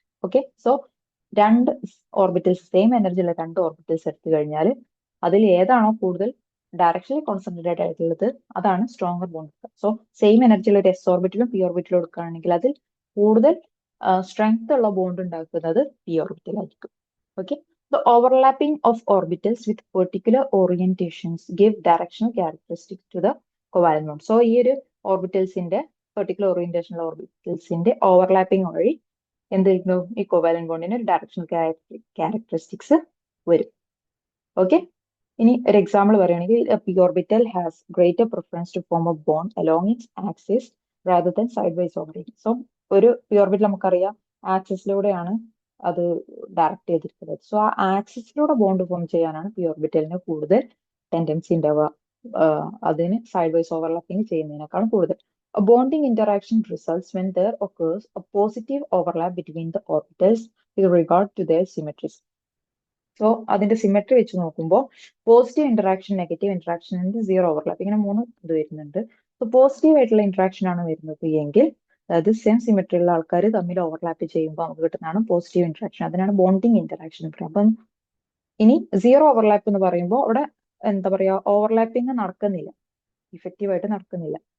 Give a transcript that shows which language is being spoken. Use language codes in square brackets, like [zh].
[ml] Okay, so രണ്ട് orbitals same എനർജിയുള്ള രണ്ട് orbitals എടുത്തു കഴിഞ്ഞാൽ അതിൽ ഏതാണോ കൂടുതൽ ഡയറക്ഷനലി കോൺസെൻട്രേറ്റഡ് ആയിട്ടുള്ളത് അതാണ് സ്ട്രോങ്ങർ ബോണ്ട്. സോ സെയിം എനർജിയുള്ള ഒരു എസ് ഓർബിറ്റലും പി ഓർബിറ്റലും എടുക്കുകയാണെങ്കിൽ അതിൽ കൂടുതൽ സ്ട്രെങ്ത് ഉള്ള ബോണ്ട് ഉണ്ടാക്കുന്നത് പി ഓർബിറ്റൽ ആയിരിക്കും. [en] Okay, the overlapping of orbitals with particular orientations give directional characteristics to the covalent bond. [ml] So ഈ ഒരു ഓർബിറ്റൽസിന്റെ പെർട്ടിക്കുലർ ഓറിയന്റേഷൻ ഉള്ള ഓർബിറ്റൽസിന്റെ ഓവർലാപ്പിംഗ് വഴി എന്തായിരുന്നു ഈ കോവാലന്റ് ബോണ്ടിന് ഒരു ഡയറക്ഷണൽ ക്യാരക്ടറിസ്റ്റിക്സ് വരും. [en] okay, [ml] ഇനി ഒരു എക്സാമ്പിൾ പറയുകയാണെങ്കിൽ [en] P orbital has greater preference to form a bond along its axis rather than side wise orbital. [ml] So ഒരു പി ഓർബിറ്റൽ നമുക്കറിയാം ആക്സിസിലൂടെയാണ് അത് ഡയറക്റ്റ് ചെയ്തിരിക്കുന്നത്. സോ ആ ആക്സിസിലൂടെ ബോണ്ട് ഫോം ചെയ്യാനാണ് പി ഓർബിറ്റലിന് കൂടുതൽ ടെൻഡൻസി ഉണ്ടാവുക, അതിന് സൈഡ് വൈസ് ഓവർലാപ്പിംഗ് ചെയ്യുന്നതിനേക്കാളും കൂടുതൽ. [en] A bonding interaction results when there occurs a positive overlap between the orbitals with regard to their symmetries. [ml] So അതിന്റെ സിമെട്രി വെച്ച് നോക്കുമ്പോൾ positive interaction, negative interaction, zero overlap, ഇങ്ങനെ മൂന്ന് ഇത് വരുന്നുണ്ട്. സോ പോസിറ്റീവ് ആയിട്ടുള്ള interaction ആണ് വരുന്നത് എങ്കിൽ അതായത് സെയിം സിമെട്രി ഉള്ള ആൾക്കാർ തമ്മിൽ ഓവർലാപ്പ് ചെയ്യുമ്പോൾ നമുക്ക് കിട്ടുന്നതാണ് പോസിറ്റീവ് ഇന്ററാക്ഷൻ, അതിനാണ് ബോണ്ടിങ് ഇന്ററാക്ഷൻ എന്ന് പറയുന്നത്. അപ്പം ഇനി സീറോ ഓവർലാപ്പ് എന്ന് പറയുമ്പോൾ അവിടെ എന്താ പറയാ ഓവർലാപ്പിംഗ് നടക്കുന്നില്ല, ഇഫക്റ്റീവ് ആയിട്ട് നടക്കുന്നില്ല.